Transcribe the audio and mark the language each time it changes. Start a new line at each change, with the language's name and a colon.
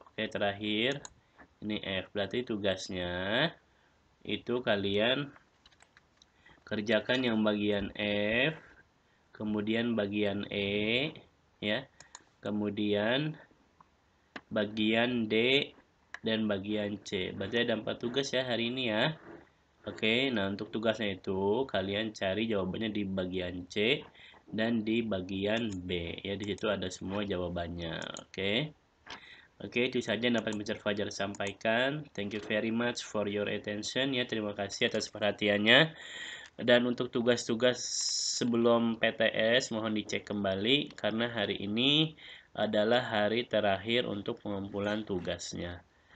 Indonesian: Oke, terakhir ini F. Berarti tugasnya itu kalian kerjakan yang bagian F, kemudian bagian E ya, kemudian bagian D dan bagian C. Berarti ada 4 tugas ya hari ini ya. Oke, nah untuk tugasnya itu kalian cari jawabannya di bagian C dan di bagian B ya, di situ ada semua jawabannya. Oke, itu saja yang dapat Mr. Fajar sampaikan.
English: Thank you very much for your attention ya.
Indonesian: Terima kasih atas perhatiannya. Dan untuk tugas-tugas sebelum PTS mohon dicek kembali karena hari ini adalah hari terakhir untuk pengumpulan tugasnya.